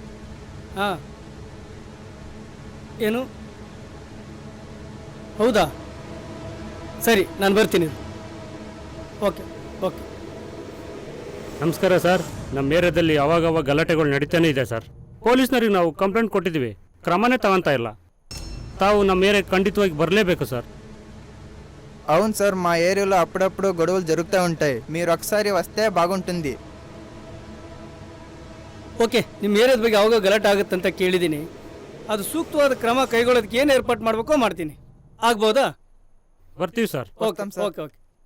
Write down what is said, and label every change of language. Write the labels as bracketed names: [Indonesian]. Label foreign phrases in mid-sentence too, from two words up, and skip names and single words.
[Kannada] ಏನು? ಹೌದಾ? ಸರಿ, ನಾನು ಬರ್ತೀನಿ. [English] okay okay. [Kannada] ನಮಸ್ಕಾರ ಸರ್. ನಮ್ಮ ಏರಿಯಾದಲ್ಲಿ ಅವಾಗವಾಗ ಗಲಾಟೆಗಳು ನಡೀತಾನೆ ಇದೆ ಸರ್. ಪೊಲೀಸ್ನವ್ರಿಗೆ ನಾವು ಕಂಪ್ಲೇಂಟ್ ಕೊಟ್ಟಿದ್ದೀವಿ, ಕ್ರಮನೇ ತಗೊಂತಾ ಇಲ್ಲ. ತಾವು ನಮ್ಮ ಏರಿಯಾಗೆ ಖಂಡಿತವಾಗಿ ಬರಲೇಬೇಕು సార్. [Telugu] అవును సార్, మా ఏరియాలో అప్పుడప్పుడు గొడవలు జరుగుతూ ఉంటాయి. మీరు ఒకసారి వస్తే బాగుంటుంది. [Kannada] ಓಕೆ, ನಿಮ್ಮ ಏರಿಯಾದ ಬಗ್ಗೆ ಅವಾಗ ಗಲಾಟೆ ಆಗುತ್ತೆ ಅಂತ ಕೇಳಿದ್ದೀನಿ. ಅದು ಸೂಕ್ತವಾದ ಕ್ರಮ ಕೈಗೊಳ್ಳೋದಕ್ಕೆ ಏನು ಏರ್ಪಾಟ್ ಮಾಡಬೇಕೋ ಮಾಡ್ತೀನಿ. ಆಗ್ಬೋದಾ? ಬರ್ತೀವಿ ಸರ್. [English] okay okay okay.